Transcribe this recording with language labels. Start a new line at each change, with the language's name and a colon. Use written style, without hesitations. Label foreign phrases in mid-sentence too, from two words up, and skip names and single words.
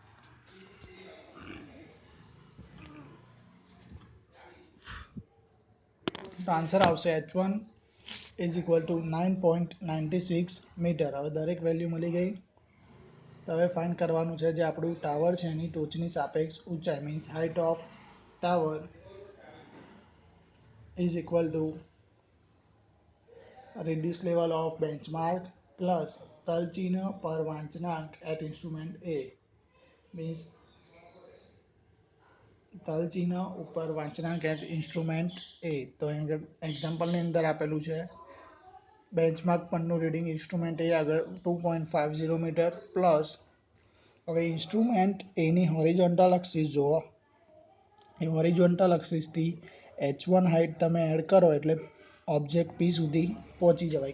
Gujarati: તો આન્સર આવશે
English: h1 is equal to
Gujarati: 9.96 મીટર. હવે દરેક વેલ્યુ મળી ગઈ. તો હવે ફાઇન્ડ કરવાનું છે જે આપણું ટાવર છે એની ટોચની સાપેક્ષ ઊંચાઈ, મીન્સ
English: height of tower is equal to reduce level of benchmark plus
Gujarati: તલ ચિહ્ન પર વાંચનાંક
English: at instrument A,
Gujarati: means તલ ચિહ્ન ઉપર વાંચનાંક
English: at instrument A.
Gujarati: તો એક્ઝામ્પલની અંદર આપેલું છે બેન્ચમાર્ક પરનું રીડિંગ ઇન્સ્ટ્રુમેન્ટ એ આગળ 2.50 મીટર પ્લસ, હવે ઇન્સ્ટ્રુમેન્ટ એની
English: horizontal axis
Gujarati: જુઓ, એ હોરિઝોન્ટલ એક્સિસથી h1 હાઇટ તમે એડ કરો એટલે ઓબ્જેક્ટ પી સુધી પહોંચી જવાય.